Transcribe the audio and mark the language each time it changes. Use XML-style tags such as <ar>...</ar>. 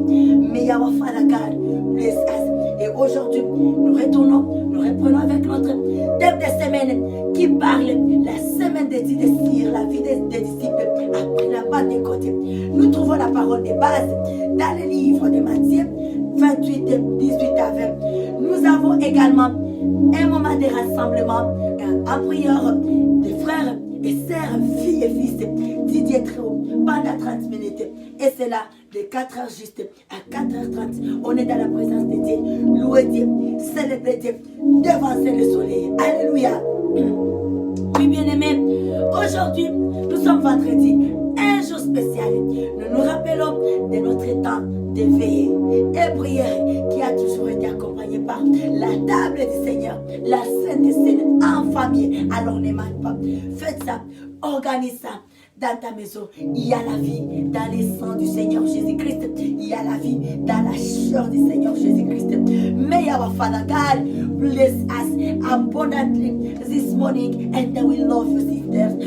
<en>May our Father God bless us.</en> <fr>Et aujourd'hui, nous reprenons avec notre thème de semaine qui parle la semaine des disciples, la vie des disciples après la Pentecôte. Nous trouvons la parole de base dans le livre de Matthieu 28, 18 à 20. Nous avons également un moment de rassemblement en prière des frères et sœurs, filles et fils Didier Tréau pendant 30 minutes. Et c'est là, de 4h juste à 4h30, on est dans la présence de Dieu. Louer Dieu, célébrer Dieu, devancer le soleil. Alléluia. Oui, bien-aimés, aujourd'hui, nous sommes vendredi, un jour spécial. Nous nous rappelons de notre temps de veille et prière qui a toujours été accompagné par la table du Seigneur, la Sainte Seine en famille. Alors ne manque pas, faites ça, organisez ça. dans ta maison. Il y a la vie dans les sangs du Seigneur Jésus-Christ. Il y a la vie dans la chair du Seigneur Jésus-Christ.</fr> <en>May our Father God bless us abundantly this morning, and we love you, sisters.</en>